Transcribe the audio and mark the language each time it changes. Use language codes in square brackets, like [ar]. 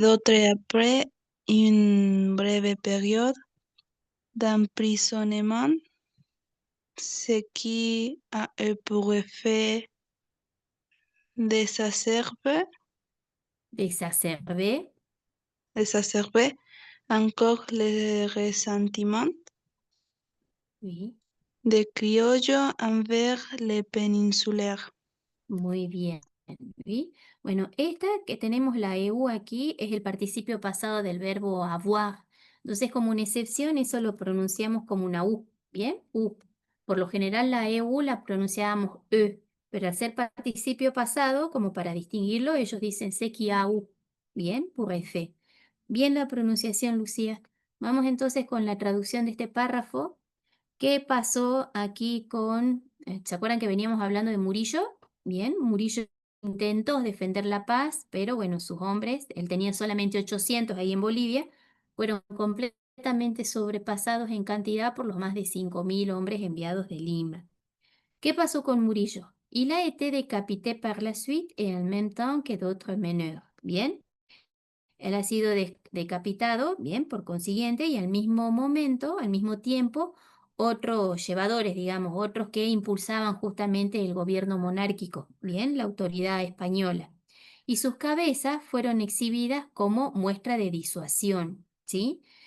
[fr] d'autres après une brève période d'emprisonnement, ce qui a eu pour effet d'exacerber D'exacerber. exacerber encore le ressentiment Oui, des criollos envers les péninsulaires. [es] muy bien. ¿Sí? Bueno, esta que tenemos la EU aquí es el participio pasado del verbo avoir. Entonces, como una excepción, eso lo pronunciamos como una U. ¿Bien? U. Por lo general, la EU la pronunciábamos E, pero al ser participio pasado, como para distinguirlo, ellos dicen se qui a U. ¿Bien? Pour F. Bien la pronunciación, Lucía. Vamos entonces con la traducción de este párrafo. ¿Qué pasó aquí con, se acuerdan que veníamos hablando de Murillo? Bien, Murillo intentó defender la paz, pero bueno, sus hombres, él tenía solamente 800 ahí en Bolivia, fueron completamente sobrepasados en cantidad por los más de 5.000 hombres enviados de Lima. ¿Qué pasó con Murillo? [fr] Il a été décapité par la suite et en même temps que d'autres meneurs. [es] Bien, él ha sido decapitado, bien, por consiguiente, y al mismo momento, al mismo tiempo, otros llevadores, digamos, otros que impulsaban justamente el gobierno monárquico, bien, la autoridad española. Y sus cabezas fueron exhibidas como muestra de disuasión, ¿sí?